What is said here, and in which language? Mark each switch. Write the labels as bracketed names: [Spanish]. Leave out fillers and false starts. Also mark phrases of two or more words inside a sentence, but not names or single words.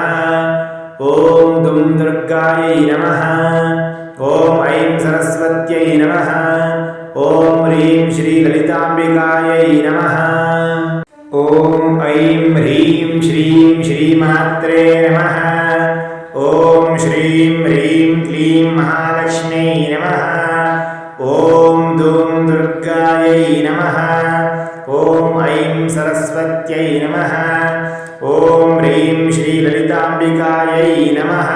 [Sanskrit] ಓಂ ಧೂಂ ದುರ್ಗಾಯೈ ನಮಃ. ಓಂ ಐಂ ಸರಸ್ವತ್ಯೈ ನಮಃ. ಓಂ ಹ್ರೀಂ ಶ್ರೀ ಲಲಿತಾಂಬಿಕಾಯೈ ನಮಃ. ಓಂ ಐಂ ಹ್ರೀಂ ಶ್ರೀಂ ಶ್ರೀಮಾತ್ರೇ ನಮಃ. ॐ श्रीं ह्रीं क्लीं महालक्ष्म्यै नमः। ॐ दूं दुर्गायै नमः। ॐ ऐं सरस्वत्यै नमः। ॐ ह्रीं श्रीललिताम्बिकायै नमः।